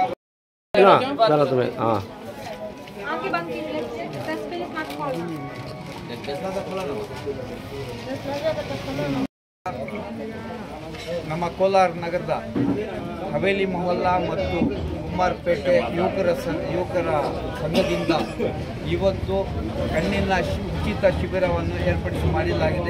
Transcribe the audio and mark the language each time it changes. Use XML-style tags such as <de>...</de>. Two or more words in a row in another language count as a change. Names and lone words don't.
<hi>चलो तुम्हें हाँ आगे बंद कीजिए 10 मिनट हाथ खोलो</hi> <kn>ನಮ್ಮ ಕೋಲಾರ ನಗರದ ಹವೇಲಿ ಮೊಹಲ್ಲಾ ಮತ್ತು ಕುಮಾರಪೇಟೆ ಯುವಕರ ಸಂಘದಿಂದ ಇವತ್ತು ಕಣ್ಣಿನ ಉಚಿತ ಶಿಬಿರವನ್ನು ಮಾಡಲಾಗಿದೆ.</kn>